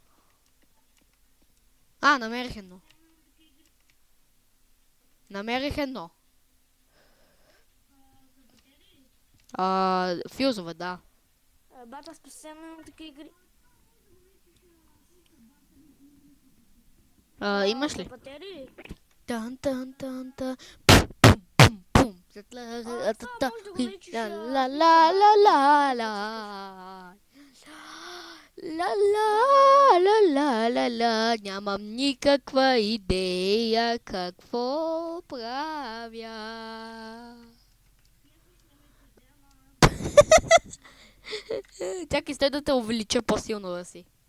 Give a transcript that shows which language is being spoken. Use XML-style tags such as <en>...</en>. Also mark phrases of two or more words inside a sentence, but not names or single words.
<bg>Намерих едно. Намерих едно. Фюзове, да. Бата, специално имам такива игри. Имаш ли? Батерии? Тан, тан, тан, тан. Пум, пум, пум. Това може да го наричаш... Ла ла ла ла ла ла. Ла ла ла ла ла ла. Нямам никаква идея какво правя. Чакай, стой да те увелича по-силно да си.</bg>